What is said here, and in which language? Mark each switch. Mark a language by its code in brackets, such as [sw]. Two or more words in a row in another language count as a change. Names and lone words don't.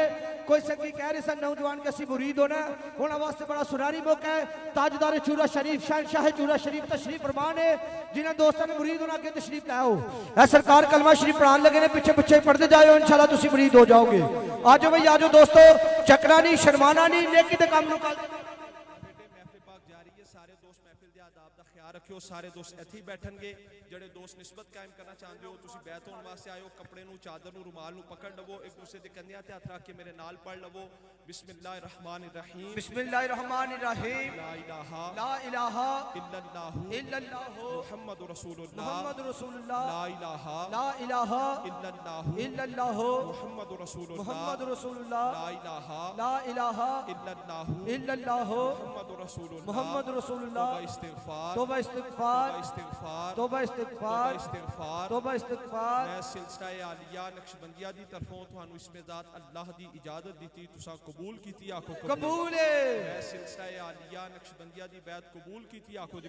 [pa] کوئی سنگی کہہ رہے سن نوجوان کہ اسی مرید ہونا، انہوں نے واسطے بڑا سنہری موقع ہے. تاجدار چورہ شریف شہنشاہ چورہ شریف تشریف فرمان ہے. جنہیں دوستوں نے مرید ہونا کہ تشریف لاؤ۔ اے سرکار کلمہ شریف پڑھانے لگے نے، پیچھے پیچھے پڑھتے جاؤ، انشاءاللہ تسی مرید ہو جاؤگے. اج بھائی اج دوستو، چکنا نہیں شرمانا نہیں، نیکی دے کم نوں سارے دوست محفل دے آداب دا خیال رکھیو. سارے دوست ایتھے ہی بیٹھنگے۔ جیڑے دوست نسبت قائم کرنا چاہتے ہو، تسی بیعت ہونے واسطے آیو، کپڑے نوں چادر نوں رومال نوں پکڑ لوو، ایک دوسرے دے کندھے تے ہتھ رکھ کے میرے نال پڑھ لوو. [ar] بسم الله الرحمن الرحيم, بسم الله الرحمن الرحيم. لا إله इल्लल्लाहु محمد رسول الله, محمد رسول الله. لا إله इल्लल्लाहु محمد رسول الله, محمد رسول الله. لا إله इल्लल्लाहु محمد رسول الله, محمد رسول الله. توبة استغفار, توبة استغفار, इस्तिगफार, توبة استغفار, इस्तिगफार, توبة استغفار. [pa] میں سلسلہ عالیہ نقشبندیہ دی طرفوں تہانوں اسمیں ذات اللہ دی اجازت دی تسا قبول کیتی، آکھو قبول ہے. میں سلسلہ عالیہ نقشبندیہ دی بیعت قبول کیتی، آکھو دی